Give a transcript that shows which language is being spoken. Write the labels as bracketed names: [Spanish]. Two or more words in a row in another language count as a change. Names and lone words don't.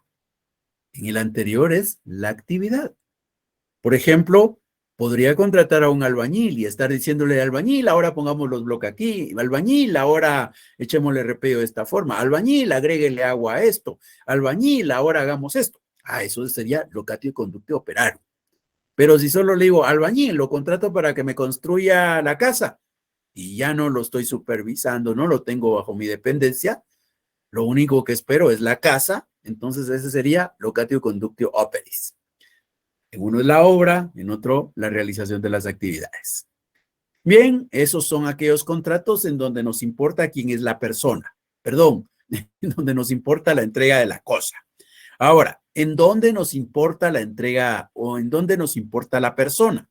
[Spanish] En el anterior es la actividad. Por ejemplo, podría contratar a un albañil y estar diciéndole albañil, ahora pongamos los bloques aquí, albañil, ahora echémosle repello de esta forma, albañil, agréguele agua a esto, albañil, ahora hagamos esto. Ah, eso sería [Latin] locatio conductio operarum. [Spanish] Pero si solo le digo albañil, lo contrato para que me construya la casa y ya no lo estoy supervisando, no lo tengo bajo mi dependencia, lo único que espero es la casa, entonces ese sería [Latin] locatio conductio operis. [Spanish] En uno es la obra, en otro la realización de las actividades. Bien, esos son aquellos contratos en donde nos importa quién es la persona, perdón, en donde nos importa la entrega de la cosa. Ahora, ¿en dónde nos importa la entrega o en dónde nos importa la persona?